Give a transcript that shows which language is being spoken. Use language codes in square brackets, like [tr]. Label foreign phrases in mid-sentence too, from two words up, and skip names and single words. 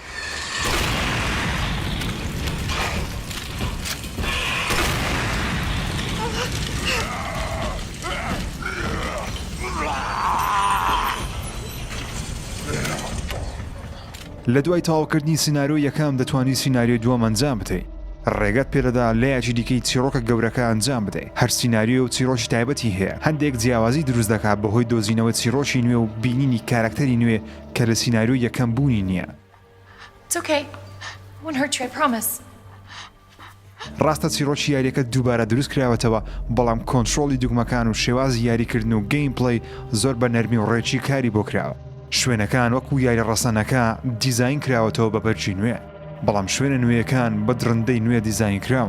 [ckb] لە دوای تاواکردنی سیناریۆ یەکەم دەتوانانی سیناریۆ دووەم ئەنجام بدەیت. ڕێگەت پێدەدا لە یاکی دیکەی چیرۆکە گەورەکە ئەنجام بدەیت. هەر سیناریۆ و چیرۆکی تایبەتی هەیە. هەندێک جیاوازی دروست دەکات بەهۆی دۆزینەوە چیرۆکی نوێ و بینینی کارکتەری نوێ کە لە سیناریۆ یەکەم بوونی نییە. [en] It's okay. I won't hurt you, I promise. [ckb] ڕاستە چیرۆکی یاریەکە دووبارە دروست کراوەتەوە، بەڵام کۆنتترۆلی دوگمەکان و شێوازی یاریکردن و گەیمپڵەی زۆر بە نەرمی و ڕێکی کاری بۆ کراوە. شوێنەکان وەکو یاری ڕەسەنەکە دیزاین کراوەتەوە بە بەرجی نوێ، بەڵام شوێنە نوێیەکان بە درڕندەی نوێ دیزاین کراون.